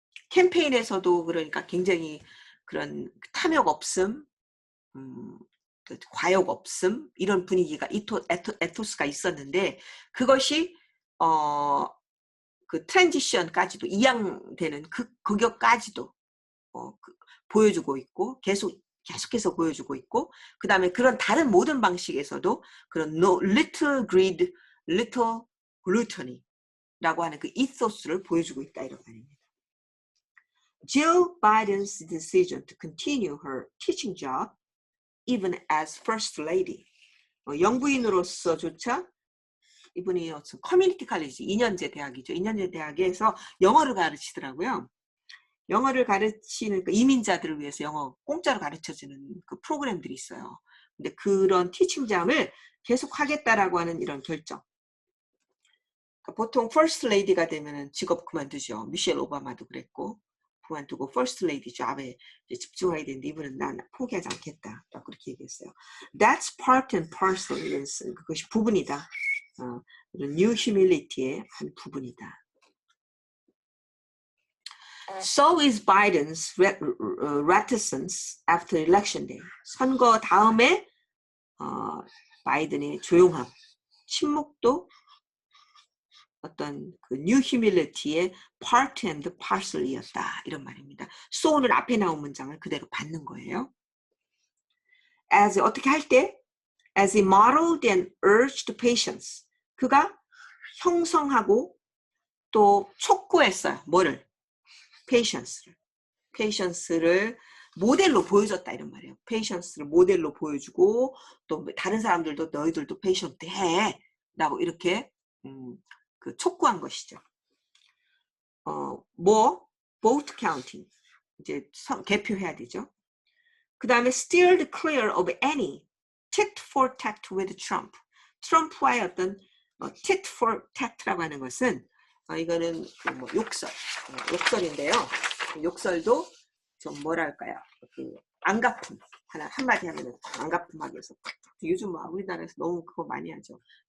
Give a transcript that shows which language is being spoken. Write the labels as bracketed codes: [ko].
[ko] 캠페인에서도 그러니까 굉장히 그런 탐욕 없음, 과욕 없음 이런 분위기가 에토스가 있었는데 그것이 그 트랜지션까지도 이양되는 그것까지도 보여주고 있고 계속해서 보여주고 있고 그 다음에 그런 다른 모든 방식에서도 그런 [en] little greed, little gluttony [ko] 라고 하는 그 이소스를 보여주고 있다 이런 말입니다. [en] Jill Biden's decision to continue her teaching job even as first lady. [ko] 영부인으로서조차 이분이 커뮤니티 칼리지 2년제 대학이죠. 2년제 대학에서 영어를 가르치더라고요. 영어를 가르치는 그 이민자들을 위해서 영어 공짜로 가르쳐주는 그 프로그램들이 있어요. 근데 그런 티칭잠을 계속 하겠다라고 하는 이런 결정. 그러니까 보통 퍼스트 레이디가 되면은 직업 그만두죠. 미셸 오바마도 그랬고 그만두고 퍼스트 레이디 잡에 집중해야 되는데 이분은 난 포기하지 않겠다. 라고 그렇게 얘기했어요. [en] That's part and parcel. [ko] 그것이 부분이다. New Humility의 한 부분이다. [en] So is Biden's reticence after election day. [ko] 선거 다음에 바이든의 조용함, 침묵도 어떤 그 New Humility의 [en] part and parcel [ko] 이었다. 이런 말입니다. so는 앞에 나온 문장을 그대로 받는 거예요. As 어떻게 할 때? [en] As he modeled and urged patience. [ko] 그가 형성하고 또 촉구했어요. 뭐를? patience를 모델로 보여줬다 이런 말이에요. patience를 모델로 보여주고 또 다른 사람들도 너희들도 patient 해 라고 이렇게 그 촉구한 것이죠. vote counting 이제 개표해야 되죠. 그 다음에 [en] steered clear of any tit for tat with Trump. [ko] 트럼프와의 어떤 tit for tat라고 하는 것은 이거는 뭐 욕설인데요. 욕설도 좀 뭐랄까요? 그 안가품 한마디 하면은 안가품하게 해서 요즘 우리나라에서 너무 그거 많이 하죠.